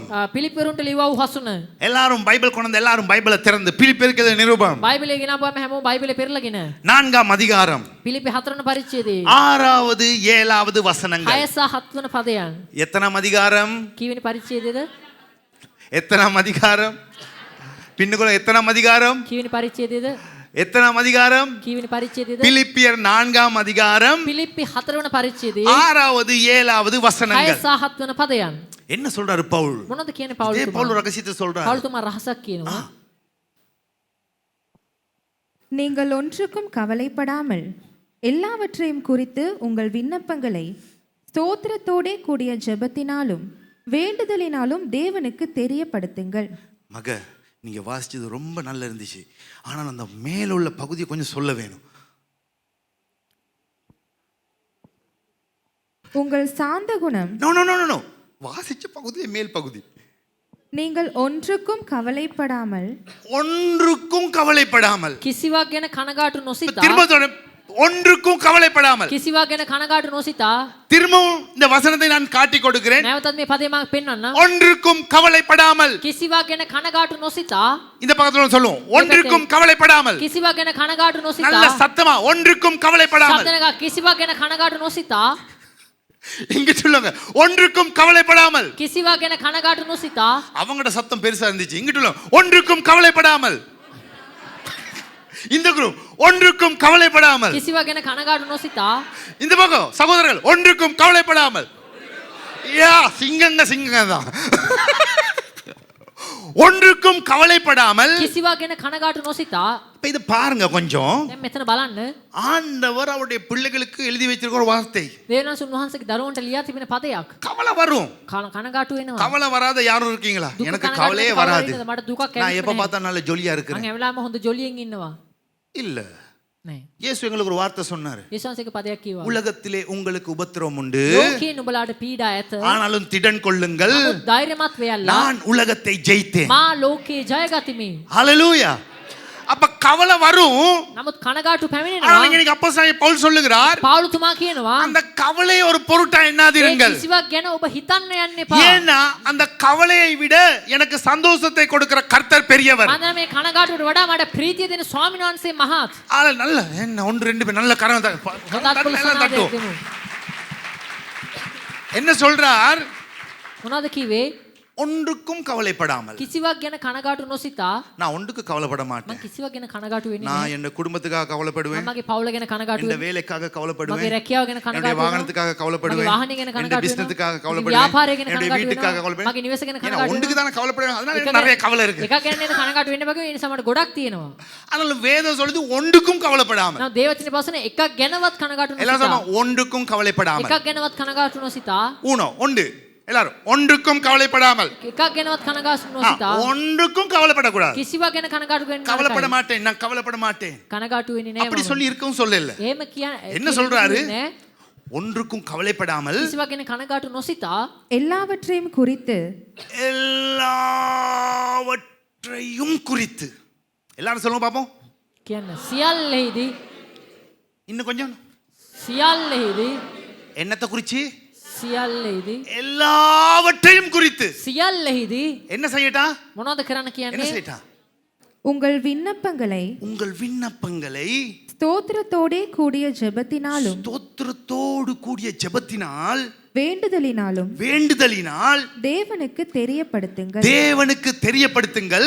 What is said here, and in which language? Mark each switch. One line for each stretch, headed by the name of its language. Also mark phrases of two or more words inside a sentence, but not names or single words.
Sinhala: පිලිප්පරුන්ට ලිව්වා වූ හසුන.
Tamil: எல்லாரும் பைபிள் கொண்டு வந்து எல்லாரும் பைபிளை திறந்து பிலிப்பியர்கள் நிருபம்
Sinhala: බයිබලය ගෙනාවාම හැමෝම බයිබලය පෙරලාගෙන
Tamil: 4ஆம் அதிகாரம்
Sinhala: පිලිපි 4 වන පරිච්ඡේදයේ
Tamil: 6வது 7வது வசனங்கள்.
Sinhala: 6 සහ 7 වන පදයන්.
Tamil: எத்தனாம் அதிகாரம்?
Sinhala: කීවෙනි පරිච්ඡේදයේද?
Tamil: எத்தனாம் அதிகாரம்? பின்னுக்குள்ள எத்தனாம் அதிகாரம்?
Sinhala: කීවෙනි පරිච්ඡේදයේද?
Tamil: எத்தனாம் அதிகாரம்?
Sinhala: කීවෙනි පරිච්ඡේදයේද?
Tamil: பிலிப்பியர் 4ஆம் அதிகாரம்
Sinhala: පිලිප්පි 4 වන පරිච්ඡේදයේ
Tamil: 6வது 7வது 6 வசனங்கள்.
Sinhala: සහ 7 වන පදයන්.
Tamil: என்ன சொல்றாரு பவுல்?
Sinhala: මොනවද කියන්නේ
Tamil: இதே
Sinhala: පවුල්
Tamil: பவுல்
Sinhala: තුමා?
Tamil: ரகசியத்தை சொல்றாரு.
Sinhala: පවුල් තුමා රහසක් කියනවා.
Tamil: நீங்கள் ஒன்றுக்கும் கவலைப்படாமல் எல்லாவற்றையும் குறித்து உங்கள் விண்ணப்பங்களை ஸ்தோத்திரத்தோடே கூடிய ஜெபத்தினாலும் வேண்டுதலினாலும் தேவனுக்கு தெரியப்படுத்துங்கள். மக, நீங்க வாசிச்சது ரொம்ப நல்லா இருந்துச்சு. ஆனால் அந்த மேல உள்ள பகுதியை கொஞ்சம் சொல்ல வேணும். உங்கள் சாந்த குணம் நோ நோ நோ நோ, வாசிச்ச பகுதியே மேல் பகுதி. நீங்கள் ஒன்றுக்கும் கவலைப்படாமல் ஒன்றுக்கும் கவலைப்படாமல்.
Sinhala: කිසිවක් ගැන කනගාටු නොසිතා
Tamil: திரும்ப சொல்றேன், ஒன்றுக்கும் கவலைப்படாமல்.
Sinhala: කිසිවක් ගැන කනගාටු නොසිතා.
Tamil: திரும்பவும் இந்த வசனத்தை நான் காட்டி கொடுக்கிறேன்.
Sinhala: නැවතත් මේ පදේ මම පෙන්වන්නම්.
Tamil: ஒன்றுக்கும் கவலைப்படாமல்.
Sinhala: කිසිවක් ගැන කනගාටු නොසිතා.
Tamil: இந்த பக்கத்துல சொல்லுவோம். ஒன்றுக்கும் கவலைப்படாமல்.
Sinhala: කිසිවක් ගැන කනගාටු නොසිතා.
Tamil: நல்ல சத்தமா ஒன்றுக்கும் கவலைப்படாமல்.
Sinhala: සත්‍යනක කිසිවක් ගැන කනගාටු නොසිතා.
Tamil: இங்க சொல்லுங்க. ஒன்றுக்கும் கவலைப்படாமல்.
Sinhala: කිසිවක් ගැන කනගාටු නොසිතා.
Tamil: அவங்களோட சத்தம் பெருசா இருந்துச்சு. இங்க சொல்லுங்க. ஒன்றுக்கும் கவலைப்படாமல். இந்த குரூப் ஒன்றுக்கும் கவலைப்படாமல்.
Sinhala: කිසිවක් ගැන කනගාටු නොසිතා.
Tamil: இந்த பக்கம் சகோதரர்கள் ஒன்றுக்கும் கவலைப்படாமல். யா சிங்கங்க தான். ஒன்றுக்கும் கவலைப்படாமல்.
Sinhala: කිසිවක් ගැන කනගාටු නොසිතා.
Tamil: இப்ப இது பாருங்க கொஞ்சம்.
Sinhala: දැන් මෙතන බලන්න.
Tamil: ஆண்டவர் அவருடைய பிள்ளைகளுக்கு எழுதி வைத்திருக்கிற ஒரு வார்த்தை.
Sinhala: දේවනාස් උන්වහන්සේගේ දරුවන්ට ලියා තිබෙන පදයක්.
Tamil: கவலை வரும்.
Sinhala: කනගාටු වෙනවා.
Tamil: கவலை வராத யாரும் இருக்கீங்களா? எனக்கு கவலையே வராது.
Sinhala: මට දුකක්
Tamil: நான் எப்ப பார்த்தா நல்ல ஜொலியா இருக்கிறேன்.
Sinhala: මම හැමදාම හොඳ ජොලියෙන් ඉන්නවා.
Tamil: இல்ல.
Sinhala: නෑ.
Tamil: இயேசு எங்களுக்கு ஒரு வார்த்தை சொன்னாரு.
Sinhala: යේසුස්ගේ පදයක් කිව්වා.
Tamil: உலகத்திலே உங்களுக்கு உபத்திரவம் உண்டு.
Sinhala: ලෝකේ නුඹලාට පීඩා ඇත.
Tamil: ஆனாலும் திடன் கொள்ளுங்கள்.
Sinhala: ධෛර්යමත් වෙයල්ලා.
Tamil: நான் உலகத்தை ஜெயித்தேன்.
Sinhala: මා ලෝකේ ජයගතිමි.
Tamil: ஹalleluya. அப்ப கவலை வரும்.
Sinhala: නමුත් කනගාටු
Tamil: ஆனா
Sinhala: පැමිණෙනවා.
Tamil: இன்னைக்கு அப்போஸ்தலன் பவுல் சொல்லுகிறார்.
Sinhala: පවුලුතුමා කියනවා.
Tamil: அந்த கவலையை ஒரு பொருட்டா எண்ணாதீர்கள்.
Sinhala: කිසිවක් ගැන ඔබ හිතන්න යන්න එපා.
Tamil: ஏன்னா அந்த கவலையை விட எனக்கு சந்தோஷத்தை கொடுக்கிற கர்த்தர் பெரியவர்.
Sinhala: මම මේ කනගාටුවට වඩා මට ප්‍රීතිය දෙන ස්වාමීන් වහන්සේ මහත්.
Tamil: ஆள நல்ல என்ன ஒன்று ரெண்டு பேர் நல்ல கரம் தட்டும். என்ன சொல்றார்?
Sinhala: මොනවද කිව්වේ?
Tamil: ஒன்றுக்கும் கவலைப்படாமல்.
Sinhala: කිසිවක් ගැන කනගාටු නොසිතා.
Tamil: நான் ஒன்றுக்கு கவலைப்பட
Sinhala: මම
Tamil: மாட்டேன்.
Sinhala: කිසිවක් ගැන කනගාටු වෙන්නේ
Tamil: நான்
Sinhala: නැහැ.
Tamil: என் குடும்பத்துக்காக கவலைப்படுவேன்.
Sinhala: මගේ පවුල ගැන කනගාටු
Tamil: இந்த
Sinhala: වෙන්නේ.
Tamil: வேலைக்காக
Sinhala: මගේ
Tamil: கவலைப்படுவேன்.
Sinhala: රැකියාව ගැන
Tamil: என்னுடைய
Sinhala: කනගාටු වෙනවා.
Tamil: வாகனத்துக்காக கவலைப்படுவேன்.
Sinhala: මගේ வாහனය ගැන
Tamil: என்னுடைய
Sinhala: කනගාටු
Tamil: பிசினஸ்க்காக
Sinhala: වෙනවා.
Tamil: கவலைப்படுவேன்.
Sinhala: ව්‍යාපාරය ගැන
Tamil: என்னுடைய
Sinhala: කනගාටු
Tamil: வீட்டுக்காக
Sinhala: වෙනවා.
Tamil: கவலைப்படுவேன்.
Sinhala: මගේ නිවස ගැන
Tamil: ஏன்னா
Sinhala: කනගාටු
Tamil: ஒன்றுக்கு
Sinhala: වෙනවා.
Tamil: தானே கவலைப்படுவேன். அதனால எனக்கு நிறைய கவலை இருக்கு.
Sinhala: එකක් ගැන නේද කනගාටු වෙන්න බග ඒ නිසා මට ගොඩක් තියෙනවා.
Tamil: அதனால வேதம் சொல்லுது ஒன்றுக்கும் கவலைப்படாமல்.
Sinhala: නම් දේවචනේ පස්සන එකක් ගැනවත් කනගාටු
Tamil: எல்லாரும்
Sinhala: නොසිතා.
Tamil: சொல்லுங்க, ஒன்றுக்கும் கவலைப்படாமல்.
Sinhala: එකක් ගැනවත් කනගාටු නොසිතා.
Tamil: ஒன்று எல்லாரும் ஒன்றுக்கும் கவலைப்படாமல். එකක් ගැනවත් කනගාටු නොසිතා. ஒன்றுக்கும் கவலைப்படக்கூடாது.
Sinhala: කිසිවක් ගැන කනගාටු වෙන්න
Tamil: கவலைப்பட மாட்டேன், நான் கவலைப்பட மாட்டேன்
Sinhala: කනගාටු වෙන්නේ නැහැ.
Tamil: அப்படி சொல்லி இருக்கவும் சொல்லல.
Sinhala: එහෙම කියන්නේ
Tamil: என்ன சொல்றாரு? ஒன்றுக்கும் கவலைப்படாமல்
Sinhala: කිසිවක් ගැන කනගාටු නොසිතා.
Tamil: எல்லாவற்றையும் குறித்து எல்லாவற்றையும் குறித்து. எல்லாரும் சொல்லுங்க பாப்போம்.
Sinhala: කියන්න සියල්ලෙහිදී
Tamil: இன்னும் கொஞ்சம்.
Sinhala: සියල්ලෙහිදී
Tamil: என்னத்தை குறிச்சு?
Sinhala: සියල්ලෙහිදී
Tamil: எல்லாவற்றையும் குறித்து.
Sinhala: සියල්ලෙහිදී
Tamil: என்ன செய்யட்டா?
Sinhala: මොනවද කරන්න
Tamil: என்ன
Sinhala: කියන්නේ?
Tamil: செய்யட்டா? உங்கள் விண்ணப்பங்களை உங்கள் விண்ணப்பங்களை ஸ்தோத்திரத்தோடே கூடிய ஜெபத்தினாலும் ஸ்தோத்திரத்தோடு கூடிய ஜெபத்தினால் வேண்டுதலினாலும் வேண்டுதலினால் தேவனுக்கு தெரியப்படுத்துங்கள். தேவனுக்கு தெரியப்படுத்துங்கள்.